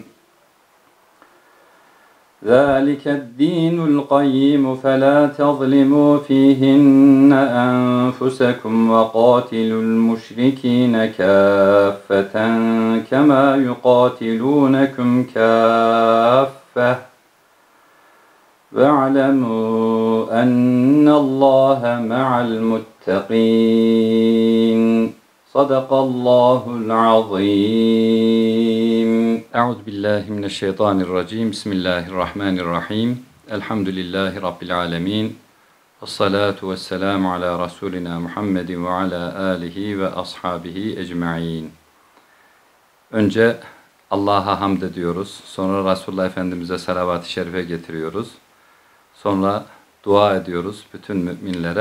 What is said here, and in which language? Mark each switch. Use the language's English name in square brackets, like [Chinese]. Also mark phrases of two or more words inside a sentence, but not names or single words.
[Arabic] ذلك الدين القيم فلا تظلموا فيهن أنفسكم وقاتلوا المشركين كافة كما يقاتلونكم كافة واعلموا أن الله مع المتقين صدق الله العظيم. أعوذ بالله من الشيطان الرجيم. بسم الله الرحمن الرحيم. الحمد لله رب العالمين. والصلاة والسلام على رسولنا محمد وعلى آله وأصحابه أجمعين. [Turkish] Önce Allah'a hamd ediyoruz. Sonra Resulullah Efendimiz'e salavat-ı şerife getiriyoruz. Sonra dua ediyoruz bütün müminlere.